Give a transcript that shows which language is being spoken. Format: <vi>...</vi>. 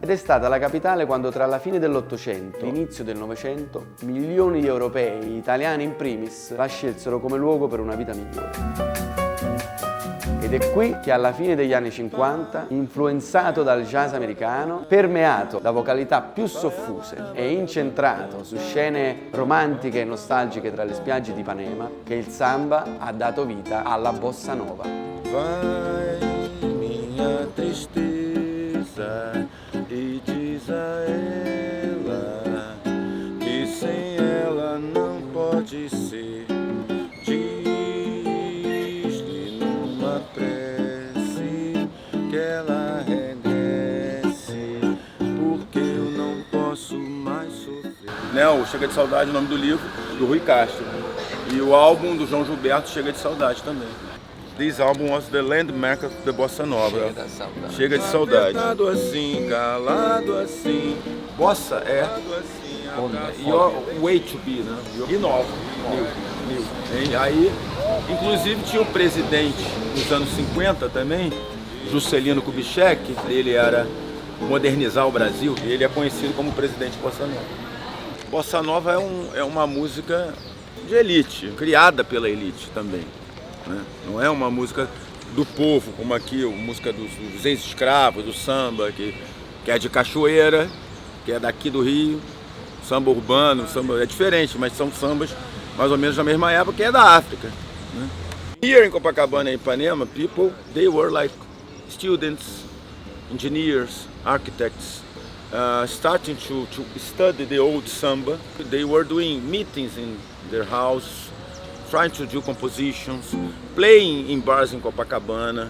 <it>Ed è stata la capitale quando tra la fine dell'Ottocento e l'inizio del Novecento milioni di europei, italiani in primis, la scelsero come luogo per una vita migliore. Ed è qui che alla fine degli anni 50, influenzato dal jazz americano, permeato da vocalità più soffuse e incentrato su scene romantiche e nostalgiche tra le spiagge di Ipanema, che il samba ha dato vita alla bossa nova.</it> <pt>Vai minha tristeza e diz a ela que sem ela não pode ser. Diz-lhe numa prece que ela regresse, porque eu não posso mais sofrer. Né, o Chega de Saudade, o nome do livro, do Rui Castro. E o álbum do João Gilberto, Chega de Saudade também.</pt> <en>This album was the landmark of the Bossa Nova.</en> <pt>Chega de Saudade. Calado assim. Bossa é</pt> <en>your way to be,</en> <pt>né? E nova.</pt> <en>New.</en> <pt>E aí, inclusive tinha um presidente nos anos 50 também, Juscelino Kubitschek, ele era modernizar o Brasil, e ele é conhecido como presidente Bossa Nova. Bossa Nova é uma música de elite, criada pela elite também. Né? Não é uma música do povo, como aqui, a música dos ex-escravos, do samba, que é de Cachoeira, que é daqui do Rio, samba urbano, samba é diferente, mas são sambas mais ou menos da mesma época, que é da África. Né?</pt> <en>Here in Copacabana and Ipanema, people, they were like students, engineers, architects, starting to study the old samba. They were doing meetings in their house, trying to do compositions, playing in bars in Copacabana.</en>